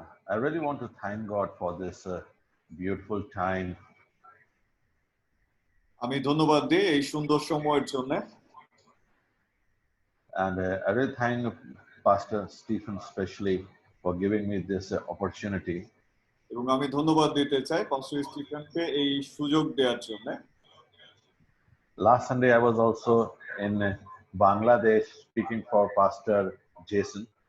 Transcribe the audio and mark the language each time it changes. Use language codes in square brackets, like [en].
[en] I really want to thank God for this beautiful time, [bn] আমি ধন্যবাদ দিই এই সুন্দর সময়ের জন্য [en] and I really thank Pastor Stephen especially for giving me this opportunity. [bn] এবং আমি ধন্যবাদ দিতে চাই পাস্টর স্টিফেনকে এই সুযোগ দেওয়ার জন্য [en] Last Sunday, I was also in Bangladesh speaking for Pastor Jason.